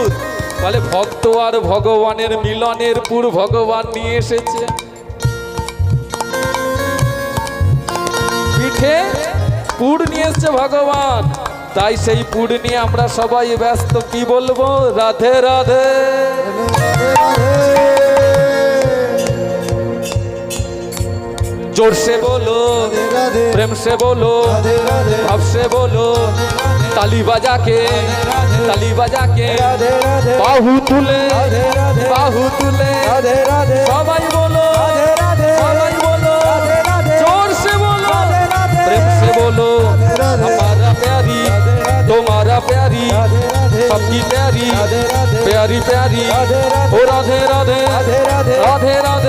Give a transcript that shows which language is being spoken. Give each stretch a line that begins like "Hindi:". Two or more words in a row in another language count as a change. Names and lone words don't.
Bangla: বলে ভক্ত আর ভগবানের মিলনের পুর ভগবান নিয়ে এসেছে। পিঠে পুর নিয়ে এসছে ভগবান, তাই সেই পুর নিয়ে আমরা সবাই ব্যস্ত। কি বলবো? রাধে রাধে।
Hindi: जोर से बोलो, प्रेम से बोलो, भाव से बोलो, ताली बजा के
Bangla: বাহু তুলে সবাই
Hindi: बोलो, जोर से बोलो, प्रेम से बोलो, हमारा प्यारी तुम्हारा प्यारी सबकी प्यारी प्यारी प्यारी ओ राधे राधे राधे राधे।